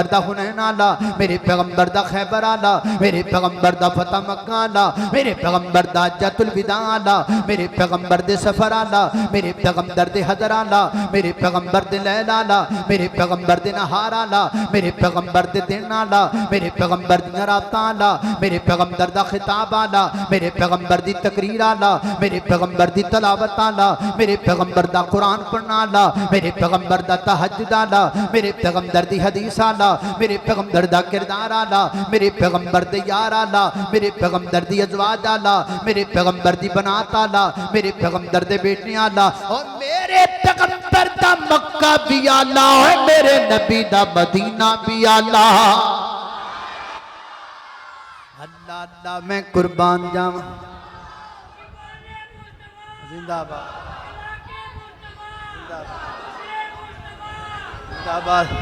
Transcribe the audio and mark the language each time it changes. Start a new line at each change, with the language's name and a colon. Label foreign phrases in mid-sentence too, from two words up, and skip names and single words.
Punjabi: دا حنین آلا میرے پیغمبر دا خیبر آلا میرے پیغمبر دا فتح مکہ آلا میرے پیغمبر دا حجۃ الوداع آلا میرے پیغمبر دے سفر آلا میرے پیغمبر دے حضر آلا میرے پیغمبر دے لیل آلا میرے پیغمبر دے نہار آلا میرے پیغمبر دے دن آلا میرے پیغمبر دے رات آلا میرے پیغمبر دا خطاب آلا میرے پیغمبر دی تقریر آلا میرے پیغمبر دی تلاوت آلا میرے پیغمبر دا قرآن پڑھنا آلا میرے پیغمبر دا تہجد آلا میرے پیغمبر دی حدیث آلا میرے پیغمبر دا کردار آلا میرے پیغمبر دے یار آلا میرے پیغمبر دی ازواج آلا میرے پیغمبر دی بنات آلا میرے پیغمبر دے بیٹی آلا اور میرے پیغمبر دا مکہ بھی آلہ ہے میرے نبی دا مدینہ بھی آلہ
Urdu: اللہ اللہ میں قربان جاؤں زندہ باد زندہ باد